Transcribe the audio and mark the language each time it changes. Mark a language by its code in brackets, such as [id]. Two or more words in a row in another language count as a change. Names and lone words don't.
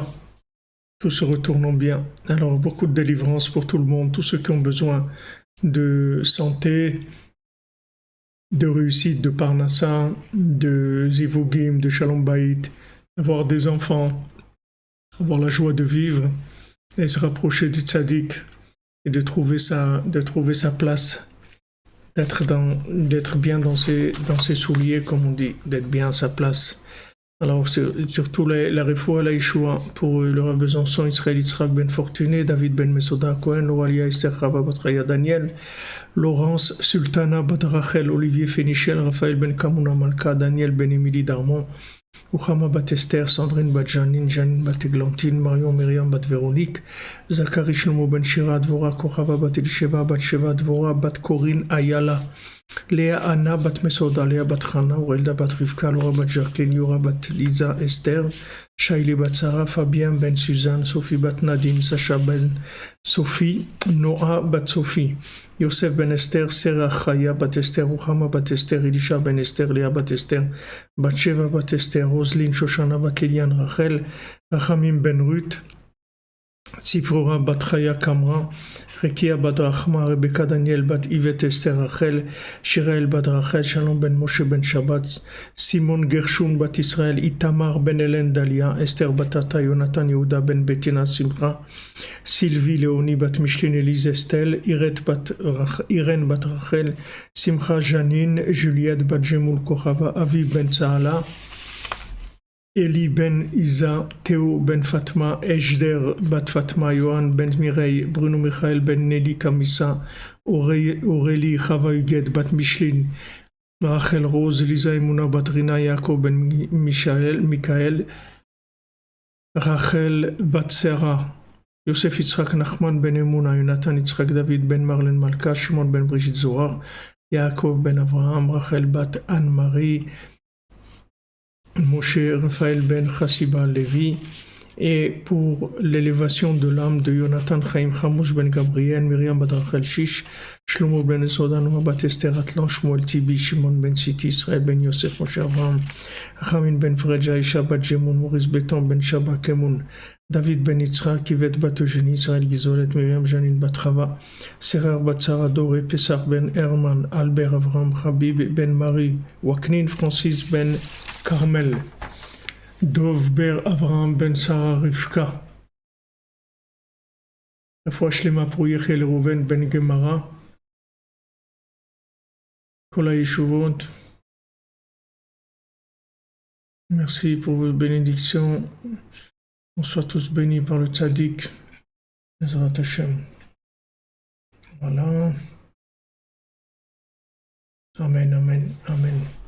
[fr] Tout se retourne en bien. Alors, beaucoup de délivrance pour tout le monde, tous ceux qui ont besoin de santé, de réussite, de Parnassa, de Zivugim, de [he] Shalom Bayit, [fr] avoir des enfants, avoir la joie de vivre et se rapprocher du tzaddik et de trouver sa place, d'être bien dans ses souliers, comme on dit, d'être bien à sa place. Alors surtout la refoua, la Yeshua, pour le Rav Besançon, Israël Yitzhak Ben Fortuné, David Ben Mesoda Cohen, Loalia Esther Chava Batraya Daniel, Laurence Sultana Bat Rachel, Olivier Fénichel, Raphaël Ben Kamuna Malka, Daniel Ben Émilie Darmon, Ouchama Bat Esther, Sandrine Bat Janine, Janine Bat Eglantine, Marion Myriam Bat Véronique, Zachary Shlomo Ben Shira, Dvora Kochava Bat Elisheva, Bat Sheva Dvora, Bat Corinne Ayala, Léa Anna Bat Mesoda, Léa Bat Chana, Aurelda Bat Rivka, Laura Bat Jacqueline, Yura Bat Lisa Esther, Shaili Bat Sarah, Fabien Ben Suzanne, Sophie Bat Nadine, Sacha Ben Sophie, Noah Bat Sophie, Yosef Ben Esther, Sarah Chaya Bat Esther, Ruchama Bat Esther, Elisha Ben Esther, Léa Bat Esther, Bat Sheva Bat Esther, Roselyne Shoshana Bat Liliane Rachel, Rachamim Ben Ruth, Tzipora Bat Chaya Kamra, Rekia Bat Rachma, Rebecca Daniel Bat Yvette Esther Rachel, Shirael Bat Rachel, Shalom Ben Moshe Ben Shabbat, Simon Gershon Bat Israël, Itamar Ben Hélène Dalia, Esther Batata, Jonathan Yehuda Ben Bettina Simcha, Sylvie Léonie Bat Micheline Elise Estelle, Irène Bat Rachel, Simcha Janine, Juliette Bat Jemoul Kochava, Aviv Ben Tzahala, Eli Ben Isa, Théo Ben Fatma, Ejder Bat Fatma, Johan Ben Mireille, Bruno Michael Ben Nelly Kamissa, Aurélie Chava Huguette Bat Micheline, Rachel Rose, Elisa Emouna Batrina, Yaakov ben Michael, Rachel Batsera, Yosef Yitzhak Nachman ben Emouna, Jonathan Yitzhak David ben Marlène Malka, Shimon ben Brigitte Zohar, Yaakov ben Avraham, Rachel bat Anne-Marie, Moshe Raphaël ben Chassiba Levi, et pour l'élévation de l'âme de Jonathan Chaim Chamouch ben Gabriel, Myriam bat Rachel Shish, Shlomo ben Zodan, Bat Esther Atlan, Shmuel Tibi, Shimon ben Siti, Israël ben Yosef, Moshe Avraham, Ramin ben Fredja, Isha bat Jemoun, Maurice Beton ben Shaba Kemoun, David ben Yitzhak, Yvette bat Eugénie, Israël Gizolet, Myriam Janine bat Rava, Serer bat Sarah Doré, Pessar ben Herman, Albert Avraham, Habib ben Marie, Waknin Francis ben Carmel, Dov ber Avraham ben Sarah Rivka, la fois Shlema pour Yechiel Rouven ben Gemara, [he] Kola Yeshuvot. [fr] Merci pour vos bénédictions. On soit tous bénis par le tzaddik. [he] Ezrat Hashem. [fr] Voilà. Amen, amen, amen.